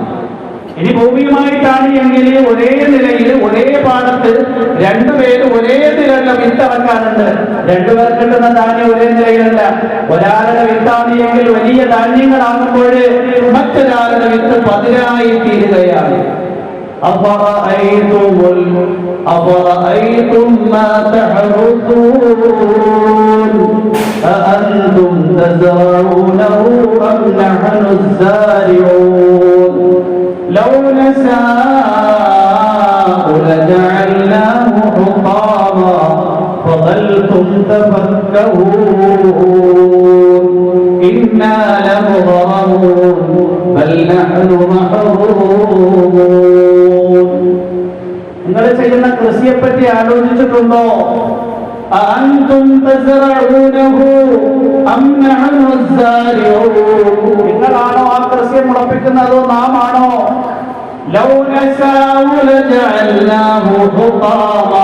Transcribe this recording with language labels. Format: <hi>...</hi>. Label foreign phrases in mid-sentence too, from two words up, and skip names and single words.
<ml>ഇനി ഭൂമിയുമായിട്ടാണ് എങ്കിൽ ഒരേ നിലയിൽ ഒരേ പാടത്ത് രണ്ടുപേരും ഒരേ നിലയിലുള്ള വിത്തിറക്കാനുണ്ട്. രണ്ടുപേർക്ക് കിട്ടുന്ന ധാന്യം ഒരേ നിലയിലല്ല. ഒരാളുടെ വിത്താണ് എങ്കിൽ വലിയ ധാന്യങ്ങളാകുമ്പോൾ മറ്റൊരാളുടെ വിത്ത് പതിരായി തീരുകയാണ്.</ml> <ar>أفرأيتم ما تحرثون أأنتم تزرعونه أم نحن الزارعون لو نشاء لجعلناه حطاما فظلتم تفكهون إنا لمغرمون بل نحن محرومون.</ar> <ml>നിങ്ങൾ ചെയ്യുന്ന കൃഷിയെ പറ്റി ആലോചിച്ചിട്ടുണ്ടോ?</ml> <ar>أأنتم تزرعونه أم نحن الزارعون.</ar> <ml>നിങ്ങളാണോ ആ കൃഷി മുളപ്പിക്കുന്നതോ നാം ആണോ?</ml> <ar>لو نشاء لجعلناه حطاما.</ar>